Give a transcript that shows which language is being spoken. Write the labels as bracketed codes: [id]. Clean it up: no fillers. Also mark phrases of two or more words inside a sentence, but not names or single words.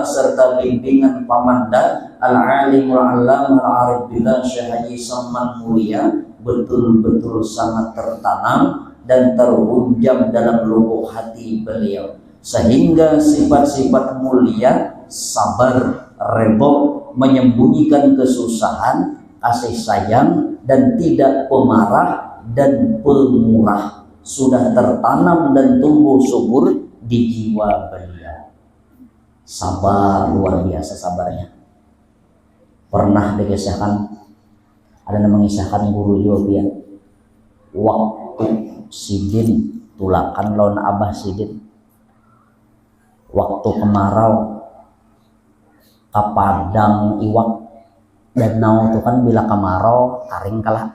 [id] serta bimbingan pamanda, [ar] العالم العلامة العارف بالله [id] Syekh Haji Saman Mulia betul-betul sangat tertanam dan terhujam dalam lubuk hati beliau, sehingga sifat-sifat mulia, sabar, redho, menyembunyikan kesusahan, kasih sayang, dan tidak pemarah dan pemurah. Sudah tertanam dan tumbuh subur di jiwa beliau. Sabar, luar biasa sabarnya. [bjn] Pernah dikisahkan, ada yang mengisahkan guru juga, waktu Sidin tulakan lawan Abah Sidin, waktu kemarau ke padang iwak danau itu kan bila kemarau karing kalah.